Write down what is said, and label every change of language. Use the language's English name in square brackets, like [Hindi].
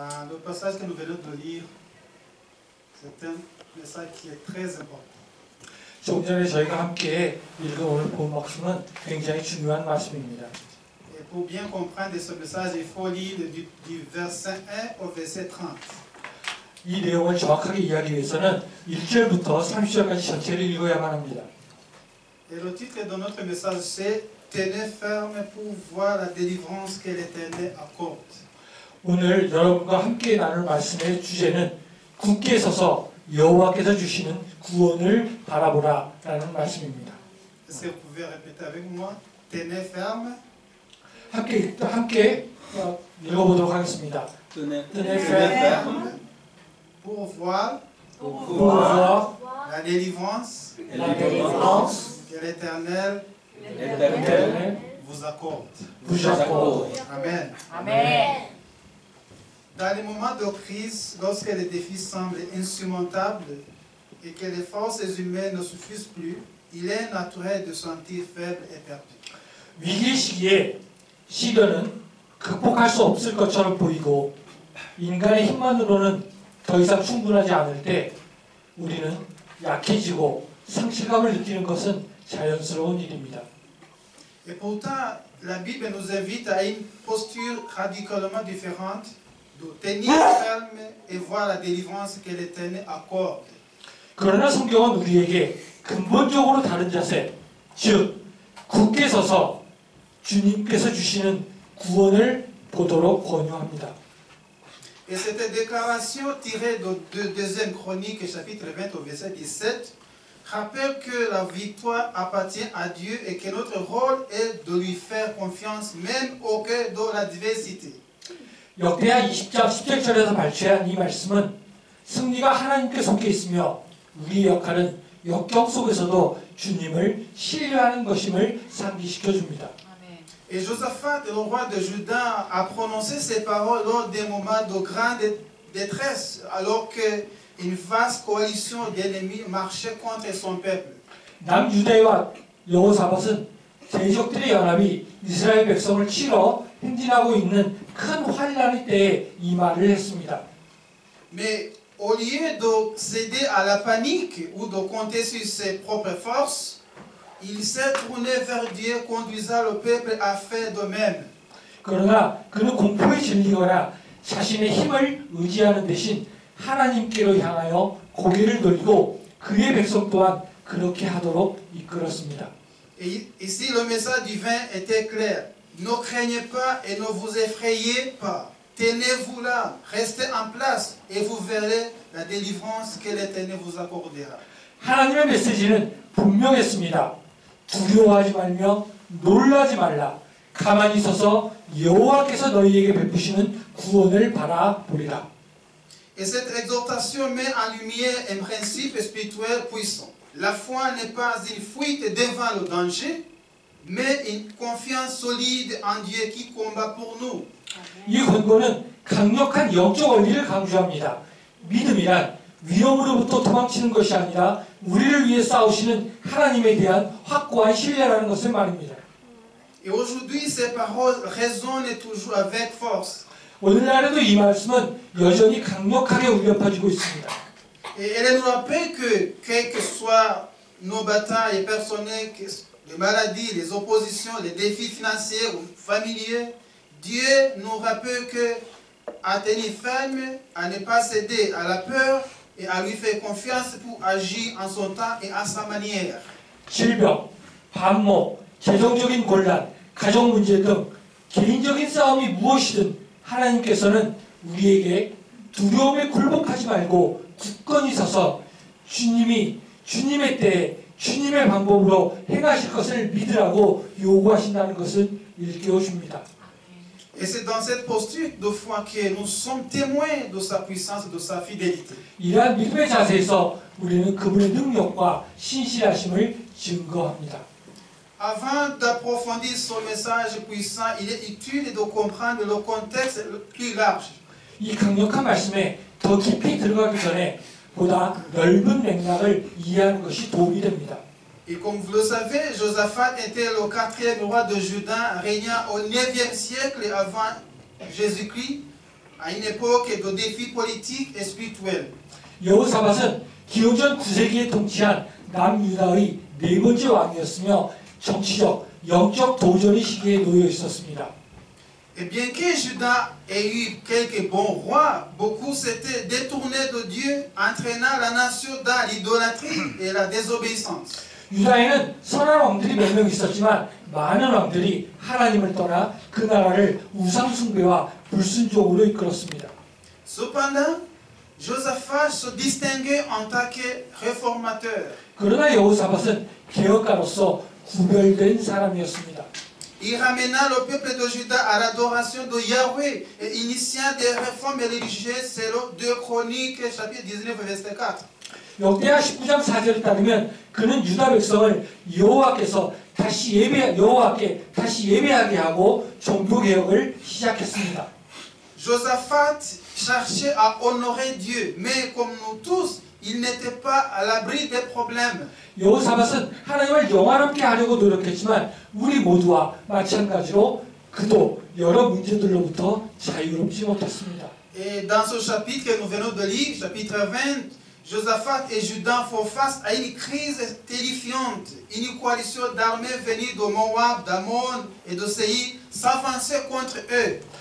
[French] Le passage que nous venons de lire, c'est un message qui est très important. [Korean] 조금 전에 저희가 함께 읽은 오늘 본 말씀은 굉장히 중요한 말씀입니다. [French] Et pour bien comprendre ce message, il faut lire du verset 1 au verset 30. [Korean] 이 내용을 정확하게 이해하기 위해서는 1절부터 30절까지 전체를 읽어야만 합니다. [French] Et le titre de notre message, c'est Tenez ferme pour voir la délivrance que l'Éternel accorde. [Korean] 오늘 여러분과 함께 나눌 말씀의 주제는 굳게 서서 여호와께서 주시는 구원을 바라보라라는 말씀입니다. [French] Est-ce que vous pouvez répéter avec moi? Tenez ferme [Korean] 함께 읽어보도록 하겠습니다. [French] Tenez ferme pour voir pour voir la délivrance la délivrance que l'Éternel l'Éternel vous accorde. vous accorde. Amen. Amen. Dans les moments de crise, lorsque les défis semblent insurmontables et que les forces humaines ne suffisent plus, il est naturel de se sentir faible et perdu. [Korean] 위기 시기에 시련은 극복할 수 없을 것처럼 보이고 인간의 힘만으로는 더 이상 충분하지 않을 때 우리는 약해지고 상실감을 느끼는 것은 자연스러운 일입니다. [French] Et pourtant, la Bible nous invite à une posture radicalement différente, de tenir ferme et voir la délivrance que l'Éternel accorde. [Korean] 그러나 성경은 우리에게 근본적으로 다른 자세, 즉 굳게 서서 주님께서 주시는 구원을 보도록 권유합니다. [French] Et cette déclaration tirée de 2e Chronique, chapitre 20 au verset 17, rappelle que la victoire appartient à Dieu et que notre rôle est de lui faire confiance même au cœur de l'adversité. [Korean] 역대하 20장 17절에서 발췌한 이 말씀은 승리가 하나님께 속해 있으며 우리의 역할은 역경 속에서도 주님을 신뢰하는 것임을 상기시켜 줍니다. [French] Et Josaphat, le roi de Juda, a prononcé ces paroles lors des moments de grande détresse, alors qu'une vaste coalition d'ennemis marchait contre son peuple. [Korean] 남유대와 여호사밧은 대적들의 연합이 이스라엘 백성을 치러 행진하고 있는 큰 환란 때에 이 말을 했습니다. [French] Mais au lieu de céder à la panique ou de compter sur ses propres forces, il s'est tourné vers Dieu, conduisant le peuple à faire de même. [Korean] 그러나 그는 공포에 질리거나 자신의 힘을 의지하는 대신 하나님께로 향하여 고개를 돌리고 그의 백성 또한 그렇게 하도록 이끌었습니다. [French] Et ici, le message divin était clair. Ne craignez pas et ne vous effrayez pas. Tenez-vous là, restez en place et vous verrez la délivrance que l'Éternel vous accordera. [Korean] 하나님의 메시지는 분명했습니다. 두려워하지 말며 놀라지 말라. 가만히 있어서 여호와께서 너희에게 베푸시는 구원을 바라보리라. [French] Et cette exhortation met en lumière un principe spirituel puissant. La foi n'est pas une fuite devant le danger, mais une confiance solide en Dieu qui combat pour nous. [Korean] 이 권고는 강력한 영적 원리를 강조합니다. 믿음이란 위험으로부터 도망치는 것이 아니라 우리를 위해 싸우시는 하나님에 대한 확고한 신뢰라는 것을 말입니다. [French] Et aujourd'hui, ces paroles résonnent toujours avec force. [Korean] 오늘날에도 이 말씀은 여전히 강력하게 울려 퍼지고 있습니다. [French] Et elle nous rappelle que, quelles que soient nos batailles personnelles les maladies, les oppositions, les défis financiers ou familiers, Dieu nous rappelle que à tenir ferme, à ne pas céder à la peur et à lui faire confiance pour agir en son temps et à sa manière. [Korean] 질병, 반목, 재정적인 곤란, 가정 문제 등 개인적인 싸움이 무엇이든 하나님께서는 우리에게 두려움에 굴복하지 말고 굳건히 서서 주님의 때에 주님의 방법으로 행하실 것을 믿으라고 요구하신다는 것을 일깨워 줍니다. [French] Et c'est dans cette posture de foi que nous sommes témoins de sa puissance et de sa fidélité. [Korean] 이러한 믿음의 자세에서 우리는 그분의 능력과 신실하심을 증거합니다. [French] Avant d'approfondir ce message puissant, il est utile de comprendre le contexte plus large. [Korean] 이 강력한 말씀에 더 깊이 들어가기 전에 보다 넓은 맥락을 이해하는 것이 도움이 됩니다. [French] Et comme vous le savez, Josaphat était le 4e roi de Juda, régnant au 9e siècle avant Jésus-Christ, à une époque de défis politiques et spirituels. [Korean] 여호사밧은 기원전 9세기에 통치한 남유다의 네 번째 왕이었으며 정치적, 영적 도전의 시기에 놓여 있었습니다. [French] Et bien que Juda ait eu quelques bons rois, beaucoup s'étaient détournés de Dieu, entraînant la nation dans l'idolâtrie et la désobéissance. [Korean] 유다에는 선한 왕들이 몇 명 있었지만 많은 왕들이 하나님을 떠나 그 나라를 우상숭배와 불순종으로 이끌었습니다. [French] Cependant, Josaphat se distinguait en tant que réformateur. [Korean] 그러나 여호사밧은 개혁가로서 구별된 사람이었습니다. [French] Il ramena le peuple de Juda à l'adoration de Yahweh et initiant des réformes religieuses selon 2 Chroniques chapitre 19 verset 4. [Korean] 역대하 19장 4절에 따르면 그는 유다 백성을 여호와께 다시 예배하게 하고 종교 개혁을 시작했습니다. [French] Josaphat cherchait à honorer Dieu, mais comme nous tous, il n'était pas à l'abri des problèmes. [Korean] 여호사밧은 하나님을 영화롭게 하려고 노력했지만 우리 모두와 마찬가지로 그도 여러 문제들로부터 자유롭지 못했습니다. [French] Et dans ce chapitre que nous venons de lire, chapitre 20, Josaphat et Juda font face à une crise terrifiante. Une coalition d'armées venue de Moab, d'Ammon et de Séir s'avançait contre eux.